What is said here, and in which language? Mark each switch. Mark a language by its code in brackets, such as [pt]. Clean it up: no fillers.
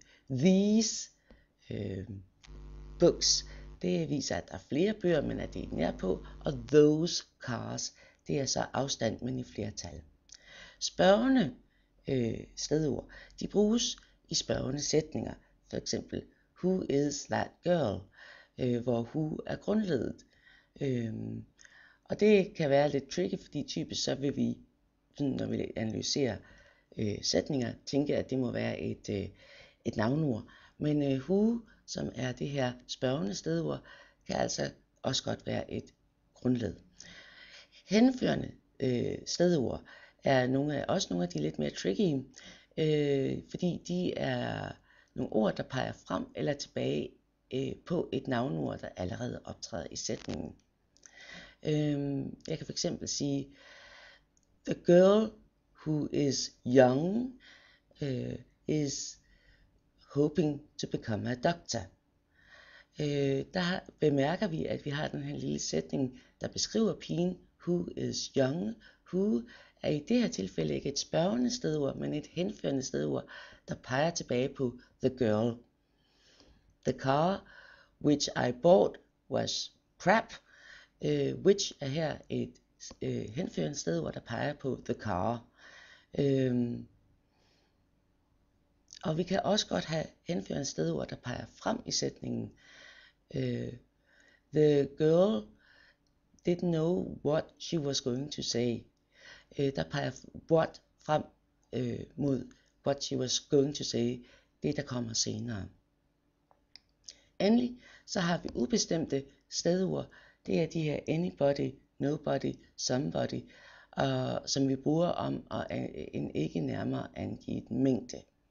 [en] These books, [da] det viser, at der er flere bøger, men at det er nær på. Og [en] those cars, [da] det er så afstand, men i flertal. Spørgende stedord, de bruges i spørgende sætninger. For eksempel, [en] who is that girl? [da] Hvor who er grundledet. Og det kan være lidt tricky, fordi typisk så vil vi, når vi analyserer sætninger, tænke, at det må være et navnord. Men who, som er det her spørgende stedord, kan altså også godt være et grundled. Henførende stedord er også nogle af de lidt mere tricky, fordi de er nogle ord, der peger frem eller tilbage på et navnord, der allerede optræder i sætningen. Jeg kan fx sige, [en] the girl who is young is hoping to become a doctor. [da] Der bemærker vi, at vi har den her lille sætning, der beskriver pigen, [en] who is young. [da] Who er i det her tilfælde ikke et spørgende stedord, men et henførende stedord, der peger tilbage på [en] the girl. The car which I bought was crap. [da] Which er her et henførende stedord, der peger på [en] the car. [da] Og vi kan også godt have henførende stedord, der peger frem i sætningen. [en] The girl didn't know what she was going to say. [da] Der peger what frem mod [en] what she was going to say, [da] det der kommer senere. Endelig så har vi ubestemte stedord. Det er de her anybody, nobody, somebody, som vi bruger om en ikke nærmere angivet mængde.